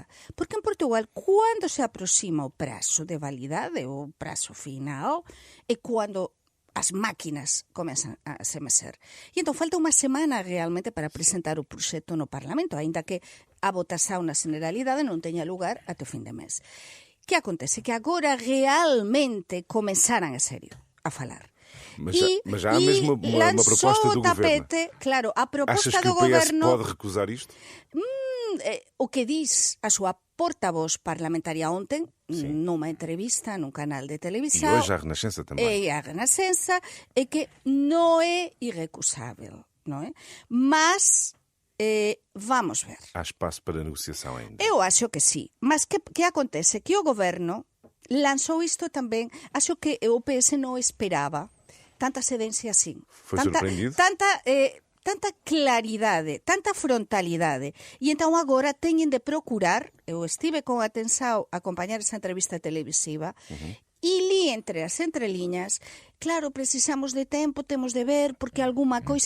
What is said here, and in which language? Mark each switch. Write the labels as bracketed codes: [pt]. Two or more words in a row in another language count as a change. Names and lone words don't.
[gl] Porque en Portugal, cando se aproxima o prazo de validade, o prazo final, é cando as máquinas comezan a se mexer. E entón falta unha semana realmente para presentar o proxecto no Parlamento, aínda que a votación na generalidade non teña lugar até o fin de mes. Que acontece? Que agora realmente comezaran a serio a falar. [pt] Mas já há mesmo uma proposta do [gl] tapete, [pt] governo. [gl] Claro, a proposta [pt] Achas que [gl] do [pt] o PS [gl] governo... [pt] pode recusar isto? [gl] O que diz a súa portavoz parlamentaria ontem, numa entrevista nun canal de [pt] E [gl] televisão, [pt] hoje a Renascença também. [gl] e a Renascença, é que non é irrecusável, non é? [pt] Mas vamos ver. Há espaço para negociação ainda. [gl] Eu acho que sí, mas que acontece? Que o goberno lanzou isto tamén, acho que o PS non esperaba tanta sedencia así. [pt] Foi surpreendido? [gl] Tanta claridade, tanta frontalidade. E entón agora teñen de procurar, eu estive con atención a acompañar esa entrevista televisiva, e li entre as entreliñas, claro, precisamos de tempo, temos de ver, porque algunha coisa...